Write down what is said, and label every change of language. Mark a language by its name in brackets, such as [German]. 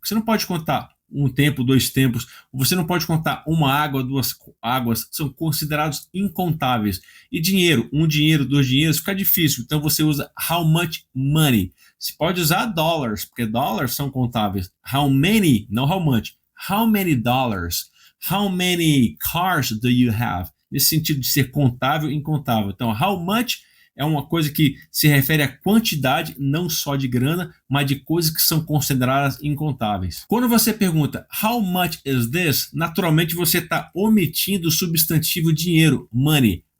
[Portuguese] Você não pode contar um tempo, 2 tempos. Você não pode contar uma água, 2 águas. São considerados incontáveis. E dinheiro, 1 dinheiro, 2 dinheiros, fica difícil. Então você usa [English] how much money. [Portuguese] Você pode usar dólares, porque dólares são contáveis. [English] How many, [Portuguese] não [English] how much. How many dollars? How many cars do you have? [Portuguese] Nesse sentido de ser contável e incontável. Então, [English] how much [Portuguese] é uma coisa que se refere à quantidade, não só de grana, mas de coisas que são consideradas incontáveis. Quando você pergunta [English] how much is this, [Portuguese] naturalmente você está omitindo o substantivo dinheiro, money.